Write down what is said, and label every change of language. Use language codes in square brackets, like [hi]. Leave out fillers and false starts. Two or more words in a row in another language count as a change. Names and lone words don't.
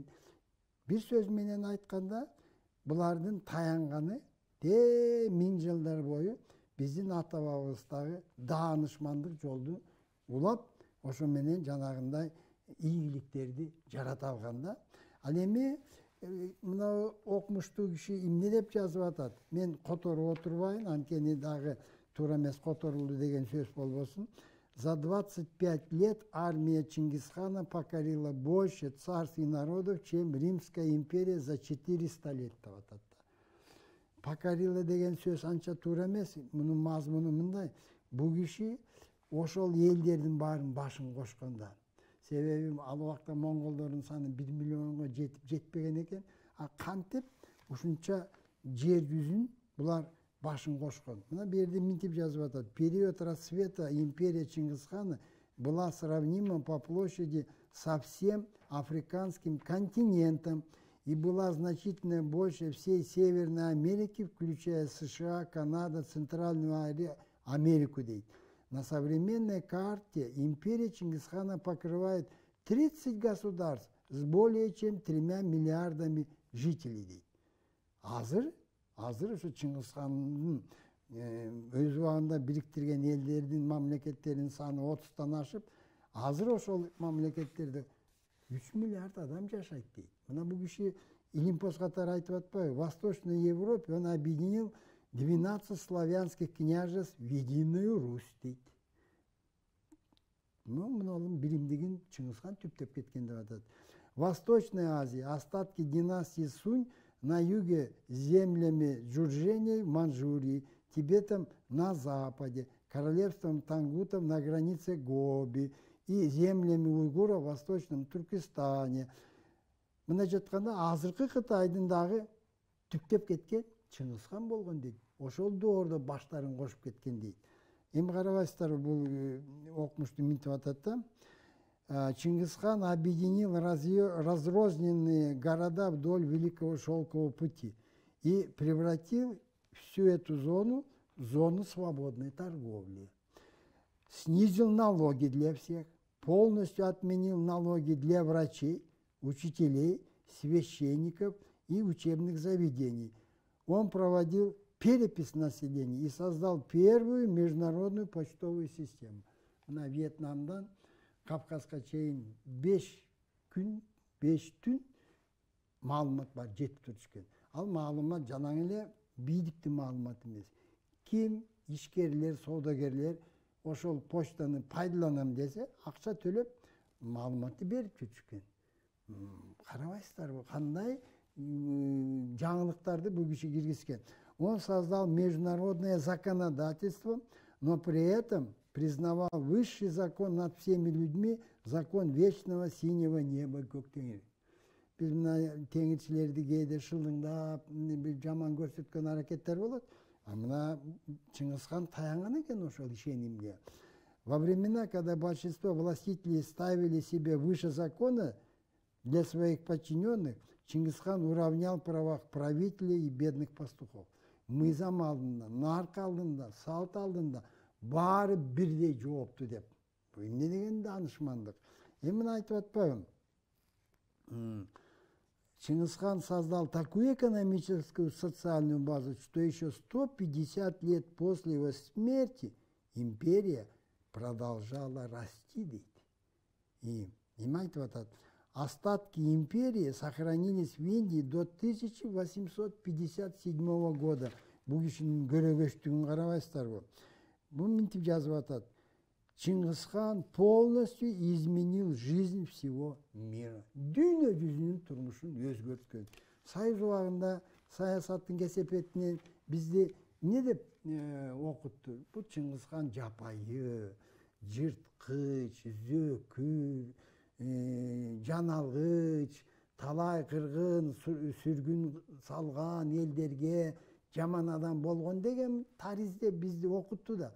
[ky] Бир сөз менен айтканда, булардын таянганы 1000 жылдар бою биздин ата-бабабыздагы даанышмандык жолду улап, ошо менен жанагындай ийгиликтерди жарата алганда. Ал эми мына окумуштуу киши эмне деп жазып атат? Мен которуп отурбайын, анткени дагы туура эмес которулду деген сөз болбосун. [ru] За 25 лет армия Чингисхана покорила больше царств и народов, чем Римская империя за 400 лет [ky] деп атат. Покорила деген сөз анча туура эмес, мунун мазмуну мындай. Бул киши ошол элдердин баарын башын кошконда. Себеби ал убакта монголдордун саны 1 миллионго жетип жетпеген экен. А кантип ушунча жер жүзүн булар башын кошкон. Мына бу жерде мынтип жазып атат. [ru] Период расцвета империи Чингисхана была сравнима по площади со всем африканским континентом и была значительно больше всей Северной Америки, включая США, Канада, Центральную Америку. На современной карте империя Чингисхана покрывает 30 государств с более чем 3 миллиардами жителей. [ky] Азыр ушу Чингисхандын өз убагында бириктирген элдердин, мамлекеттердин саны 30тан ашып, азыр ошол мамлекеттерде 3 миллиард адам жашайт дейт. Мына бул киши Илимпос катары айтып атпайбы? [ru] В Восточной Европе он объединил 12 славянских княжеств в единую Русь дейт. [ky] Мунун биримдигин Чингисхан түптөп кеткен деп атат. [ru] Восточная Азия, остатки династии Сунь на юге землями Джурженей в Манчжурии, Тибетом на западе, королевством Тангутов на границе Гоби и землями уйгуров в Восточном Туркестане. [ky] Мына жатканда азыркы Кытайдын дагы түптөп кеткен Чингисхан болгон дейт. Ошол доордо баштарын кошуп кеткен дейт. Эми карабайсыздар, бул окумушту мынтип атат да. [ru] Чингисхан объединил разрозненные города вдоль Великого Шелкового пути и превратил всю эту зону в зону свободной торговли. Снизил налоги для всех, полностью отменил налоги для врачей, учителей, священников и учебных заведений. Он проводил перепись населения и создал первую международную почтовую систему. [ky] На Вьетнамдан Кавказга чейин 5 күн, 5 түн маалымат бар, жетип турушкен. Ал маалымат жанаң эле бийликтин маалыматы эмес. Ким ишкерлер, соодагерлер ошол почтаны пайдаланам десе, акча төлөп маалыматты берип жүрүшкен. Карабайсыздарбы, кандай жаңылыктарды бул киши киргизген. [ru] Он создал международное законодательство, но при этом признавал высший закон над всеми людьми, закон вечного синего неба көктеңир. [ky] Биз мына теңирчилерди кээде шылыңдап, бир жаман көрсөткөн аракеттер болот. А мына Чингисхан таянган экен ошол ишенимге. [ru] Во времена, когда большинство властителей ставили себя выше закона для своих подчиненных, Чингисхан уравнял права правителей и бедных пастухов. [ky] Мыйзам алдында, нарк алдында, салт алдында баары бирдей жоопту деп. Бул эмне деген данышмандык. Эми айтып атпайбы? [ru] Чингисхан создал такую экономическую социальную базу, что еще 150 лет после его смерти империя продолжала расти. [ky] И айтып атат, [ru] остатки империи сохранились в Индии до 1857 года. [ky] Бул кишинин көрөгөчтүгүн карабайсыздарбы? Бул мынтип жазып атат. [ru] Чингисхан полностью изменил жизнь всего мира. [ky] Дүйнө жүзүнүн турмушун өзгөрткөн. Союз убагында саясаттын кесепетинен бизди эмне деп окутту? Бул Чингисхан жапайы, жырткыч, зөкүр, жан алгыч, талай кыргын сүргүн салган элдерге жаман адам болгон деген таризде бизди окутту да.